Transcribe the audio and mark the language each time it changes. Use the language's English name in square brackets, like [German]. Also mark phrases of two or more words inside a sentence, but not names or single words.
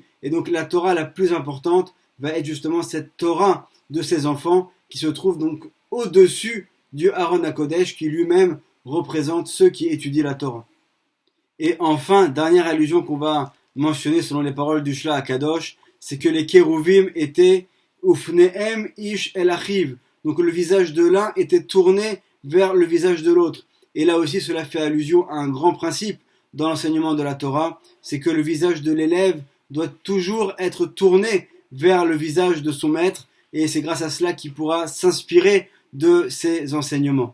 [French] Et donc la Torah la plus importante va être justement cette Torah de ces enfants qui se trouve donc au-dessus du [Hebrew] ארון הקודש [French] qui lui-même représente ceux qui étudient la Torah. Et enfin, dernière allusion qu'on va mentionner selon les paroles du Shla HaKadosh, c'est que les kérouvim étaient [Hebrew] ופניהם איש אל אחיו. [French] Donc le visage de l'un était tourné vers le visage de l'autre. Et là aussi, cela fait allusion à un grand principe dans l'enseignement de la Torah, c'est que le visage de l'élève doit toujours être tourné vers le visage de son maître, et c'est grâce à cela qu'il pourra s'inspirer de ses enseignements.